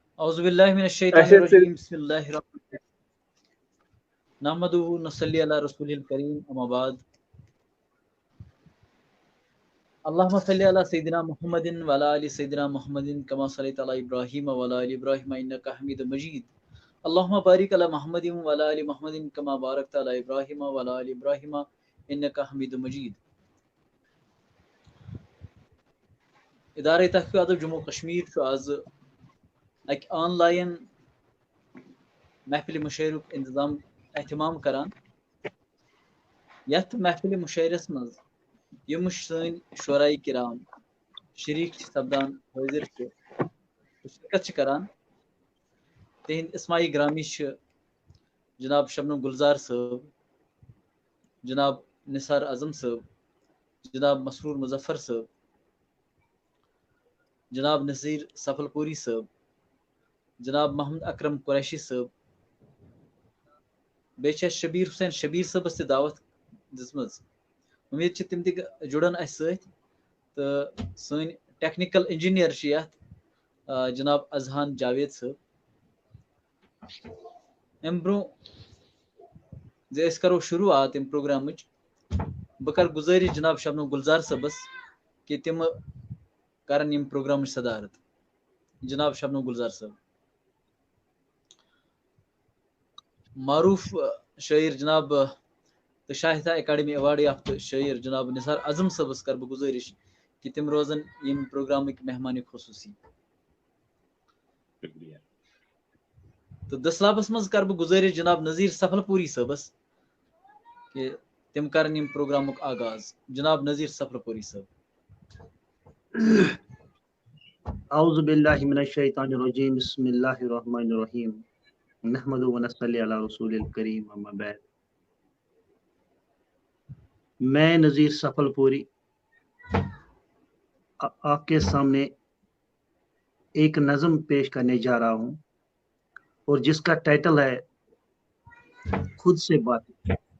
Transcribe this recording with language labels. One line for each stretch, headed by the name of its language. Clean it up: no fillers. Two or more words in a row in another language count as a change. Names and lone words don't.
Arabic: اعوذ باللہ من الشیطان الرجیم بسم اللہ الرحمن الرحیم نحمدہ ونصلی علی رسول الکریم اما بعد اللہم صلی علی سیدنا محمد وعلی آل سیدنا محمد کما صلیت علی ابراہیم وعلی آل ابراہیم انک حمید مجید اللہم بارک علی محمد وعلی آل محمد کما بارکت علی ابراہیم وعلی آل ابراہیم انک حمید مجید.
Kashmiri: ادارہ تحقیقات جموں کشمیر آز اک آن لائن محفل مشاعرک اہتمام کران. یتھ محفل مشاعرس مز یم سن شعراء کرام شریک سپدان حاضر شرکت کران. تہند اسماعی گرامی جناب شبنم گلزار صاحب، جناب نثار اعظم صاحب، جناب مسرور مظفر صاحب، جناب نذیر سفل پوری صاحب، جناب محمد اکرم قریشی صاحب، بیچ شبیر حسین شبیر صاحبس تہ دعوت دژمٕژ. امید چھ تم تہ جڑن اس ست. تو سن
English: technical engineer
Kashmiri: چھ یتھ جناب اذہان جاوید صاحب. ام برو اس کرو شروعات ام پروگرامچ بہ کر گزارش جناب شبنم گلزار صاحبس کہ تم کرن یم پروگرامچ صدارت. جناب شبنم گلزار صاحب. معروف شاعر جناب شاہدہ اکیڈمی ایوارڈ یافتہ شاعر جناب نثار اعظم صاحبس کر بہ گزارش کہ تم روزن یم پروگرامک مہمان خصوصی. تو دسلابس مز کر بہ گزارش جناب نذیر سفل پوری صاحبس کہ تم کرن یم پروگرامک آغاز. جناب نذیر سفل پوری صاحب.
Arabic: اعوذ باللہ من الشیطان الرجیم بسم اللہ الرحمن الرحیم نحمد ونصلی علی رسول الکریم اما بعد.
Urdu: میں نذیر سفل پوری آپ کے سامنے ایک نظم پیش کرنے جا رہا ہوں اور جس کا ٹائٹل ہے خود سے باتیں.